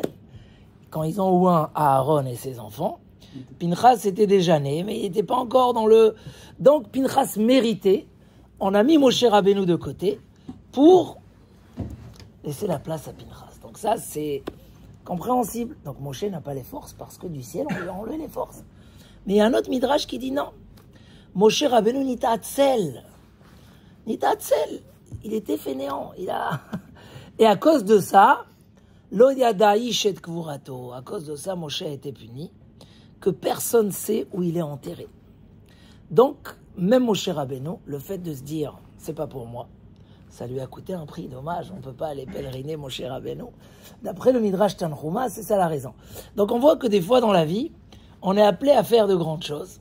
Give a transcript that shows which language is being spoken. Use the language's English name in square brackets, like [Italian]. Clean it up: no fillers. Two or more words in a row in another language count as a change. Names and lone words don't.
[French] Quand ils ont oint Aaron et ses enfants, Pinchas était déjà né, mais il n'était pas encore dans le... Donc Pinchas méritait. On a mis Moshe Rabbeinu de côté pour laisser la place à Pinchas. Donc ça, c'est compréhensible. Donc Moshe n'a pas les forces parce que du ciel, on lui a enlevé les forces. Mais il y a un autre midrash qui dit non. [Hebrew] משה רבינו נתעצל. נתעצל. [French] Il était fainéant. Et à cause de ça, [Hebrew] לא ידע איש את קבורתו. [French] À cause de ça, Moshe a été puni. Que personne ne sait où il est enterré. Donc, même Moshe Rabbeinu, le fait de se dire, c'est pas pour moi, ça lui a coûté un prix, dommage, on ne peut pas aller pèleriner Moshe Rabbeinu. D'après le Midrash Tanhuma, c'est ça la raison. Donc on voit que des fois dans la vie, on est appelé à faire de grandes choses.